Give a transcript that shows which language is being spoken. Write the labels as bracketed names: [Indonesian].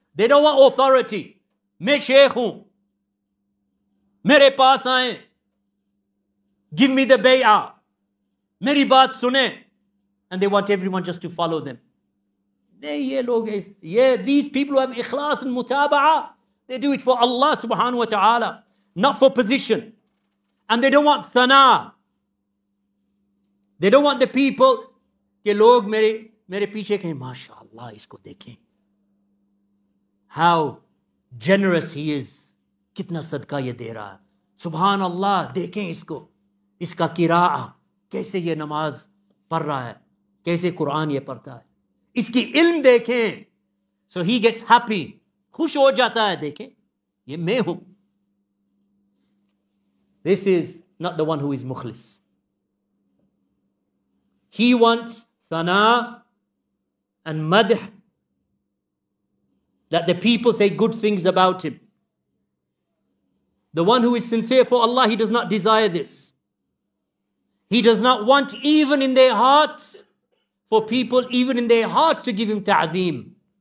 [English] They don't want authority. [Hindi] मैं शेख हूं, मेरे पास आए, [English] give me the bay'ah, [Hindi] मेरी बात सुने, [English] and they want everyone just to follow them. [Hindi] ये लोग, [English] these people who have ikhlas and mutaba'a, they do it for Allah subhanahu wa ta'ala, not for position. And they don't want thana. They don't want the people [Hindi] कि लोग मेरे पीछे कहें माशाअल्लाह इसको देखें, [English] how generous he is, [Hindi] कितना सदका ये दे रहा है, सुभान अल्लाह, देखें इसको, इसका किराआ, कैसे ये नमाज पढ़ रहा है, कैसे कुरान ये पढ़ता है, इसकी इल्म देखें. [English] So he gets happy, [Hindi] खुश हो जाता है, देखें ये मैं हूं. [English] This is not the one who is mukhlis. He wants thana and madh, that the people say good things about him. The one who is sincere for Allah, he does not desire this. He does not want even in their hearts, for people even in their hearts to give him ta'zeem.